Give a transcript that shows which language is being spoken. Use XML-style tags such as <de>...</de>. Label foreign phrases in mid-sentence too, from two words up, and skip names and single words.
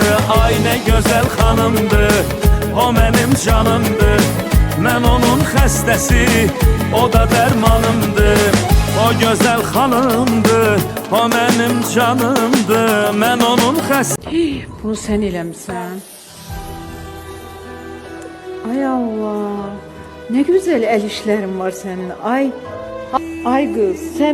<az>Ay nə gözəl xanımdır, o mənim canımdır. Mən onun xəstəsi, o da dərmanımdır. O gözəl xanımdır, o mənim canımdır. Mən onun xəstəsi. Bunu sən eləmişsən. Ay Allah.</az> <tr>Ne güzel el işlerin var senin. Ay kız sen</tr>